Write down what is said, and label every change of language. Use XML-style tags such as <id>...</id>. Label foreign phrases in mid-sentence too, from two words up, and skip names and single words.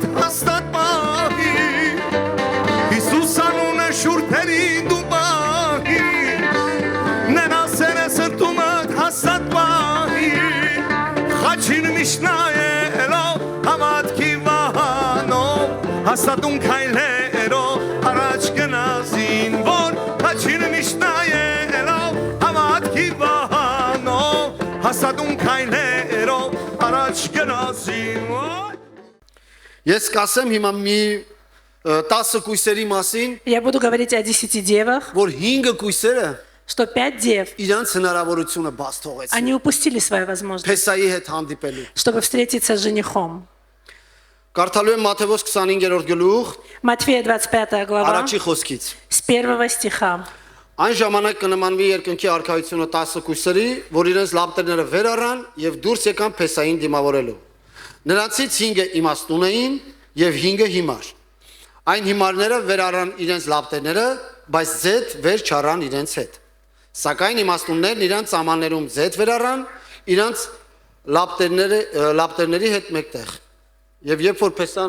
<hy>հաստատ պահի Հիսուս անունը շուրթերի դու պահի Նրա սերը սրտումդ հաստատ պահի Խաչին միշնայելով հավատքի վահանով Հաստատուն քայլերով առաջ գնացին որ Խաչին միշնայելով հավատքի վահանով Հաստատուն քայլերով առաջ գնացին որ Ես կասեմ հիմա մի 10 կույսերի մասին,</hy> <ru>Я буду говорить о 10 девах,</ru> <hy>որ 5 կույսերը</hy> <ru>что 5 дев,</ru> <hy>իրանց հնարավորությունը բաց թողեցին</hy> <ru>они упустили свою возможность,</ru> <hy>Փեսայի հետ հանդիպելու։</hy> <ru>чтобы встретиться с женихом.</ru> <hy>Կարդալու եմ Մատթեոս 25-րդ գլուխ,</hy> <ru>Матфея 25 глава,</ru> <hy>առաջի խոսքից։</hy> <ru>с 1 стиха.</ru> <hy>Այն ժամանակ կնմանվի երկնքի արքայությունը 10 կույսերի, որ իրենց լապտերները վեր առան եւ դուրս եկան Փեսային դիմավորելու։ Նրանցից 5-ը իմաստուն էին եւ 5-ը հիմար։ Այն հիմարները վեր առան իրենց լապտերները, բայց ձեթ վեր չառան իրենց հետ։ Սակայն իմաստուններն իրենց սամաններում ձեթ վեր առան իրենց լապտերների հետ մեկտեղ։ Եվ երբ որ Փեսան</hy>